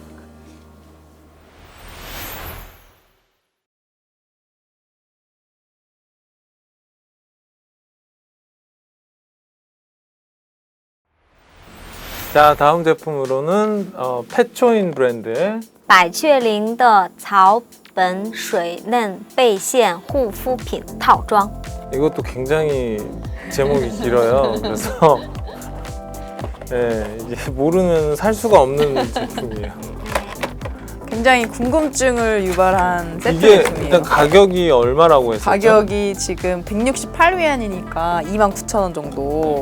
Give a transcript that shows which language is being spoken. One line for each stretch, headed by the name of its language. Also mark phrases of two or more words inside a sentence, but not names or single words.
Korean: 자, 다음 제품으로는 패초인 브랜드의
Chinese: 百雀羚的草本水嫩背线护肤品套装。
Korean: 이것도 굉장히 제목이 길어요. 그래서 네, 이게 모르면 살 수가 없는 제품이에요. 굉장히 궁금증을 유발한 세트 이게 제품이에요. 일단 가격이 얼마라고 했었죠? 가격이 지금 168위안이니까 29,000원 정도.